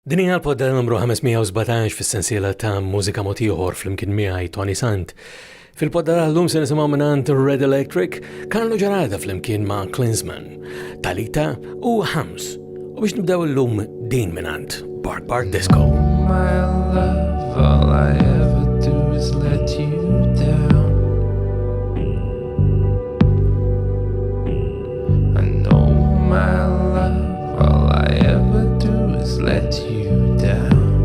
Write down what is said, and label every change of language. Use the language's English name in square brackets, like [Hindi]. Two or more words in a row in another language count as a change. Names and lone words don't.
[Maltese] Din hija l-podda numru 517 fis-sensiela ta' Mużika mod ieħor flimkien miegħi Toni Sant. Fil-podda tal-lum se nisimgħu mingħand Red Electric, Carlo Ġarada flimkien ma' Klinsman, Talita u Hams. U biex nibdew illum din mingħand Bark Bark Disco. [English] My love, all I ever do is let you down. I know my love, all I ever do is let you down.